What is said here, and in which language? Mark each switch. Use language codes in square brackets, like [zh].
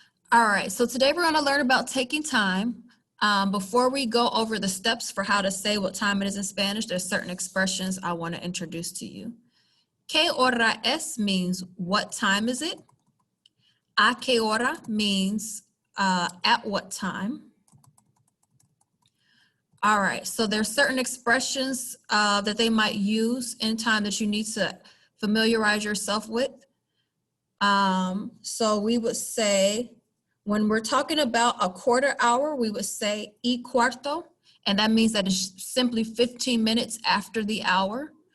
[en] All right, so today we're going to learn about taking time. Before we go over the steps for how to say what time it is in Spanish, there's certain expressions I want to introduce to you. [es] ¿Qué hora es [en] means what time is it? [es] ¿A qué hora [en] means at what time? All right, so there's certain expressions that they might use in time that you need to familiarize yourself with. So we would say, when we're talking about a quarter hour, we would say [es] y cuarto, [en] and that means that it's simply 15 minutes after the hour.